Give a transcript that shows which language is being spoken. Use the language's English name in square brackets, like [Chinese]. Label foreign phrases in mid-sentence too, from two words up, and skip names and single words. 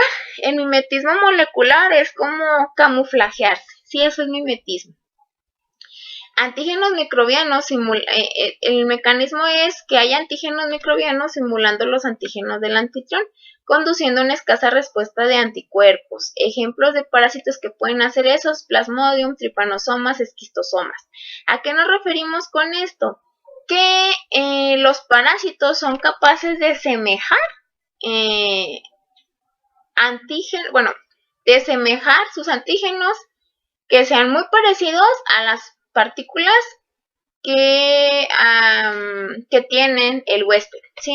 [Spanish] El mimetismo molecular es como camuflajearse. Sí, eso es mimetismo. Antígenos microbianos, el mecanismo es que hay antígenos microbianos simulando los antígenos del anfitrión, conduciendo a una escasa respuesta de anticuerpos. Ejemplos de parásitos que pueden hacer eso: Plasmodium, Trypanosomas, esquistosomas. ¿A qué nos referimos con esto? Que los parásitos son capaces de semejar de semejar sus antígenos que sean muy parecidos a las partículas que tienen el huésped, ¿sí?